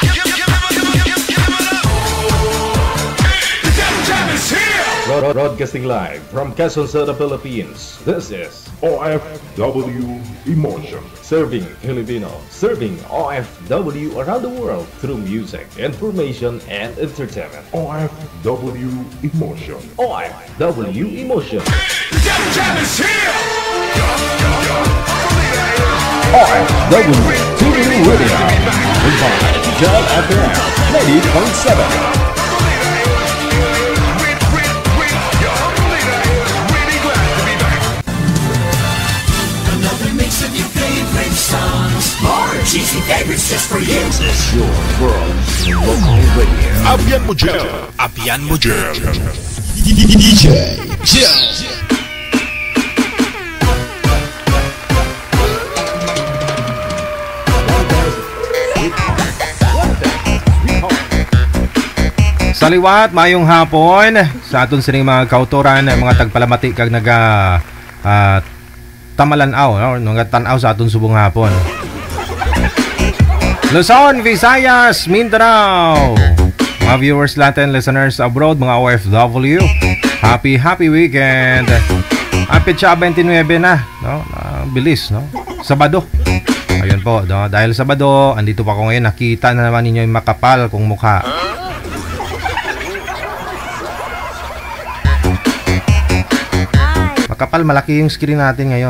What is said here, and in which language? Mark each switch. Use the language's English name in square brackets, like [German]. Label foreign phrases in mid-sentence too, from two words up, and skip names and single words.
[English] Broadcasting live from Quezon City, Philippines. This is OFW Emotion. Serving Filipino, serving OFW around the world through music, information, and entertainment. OFW Emotion. OFW Emotion. OFW TV Radio. By John FM 90.7. More cheesy favorites just for you. This is your world local radio. [Filipino] Apian mo dyan. Apian mo dyan. DJ Jel. [Hiligaynon] Sa liwat, mayong hapon sa aton sining mga kautoran, mga tagpalamati kag naga tamalanaw, naga tanaw sa aton subong hapon. [Filipino] Luzon, Visayas, Mindanao, mga Mga viewers natin, [English] listeners abroad, [Filipino] mga OFW, [English] happy weekend. [Filipino] Happy 29 na, no? Bilis, no? Sabado. Ayun po, no? Dahil Sabado, andito pa ako ngayon, nakita na naman ninyo yung makapal kong mukha. Makapal, malaki yung screen natin ngayon.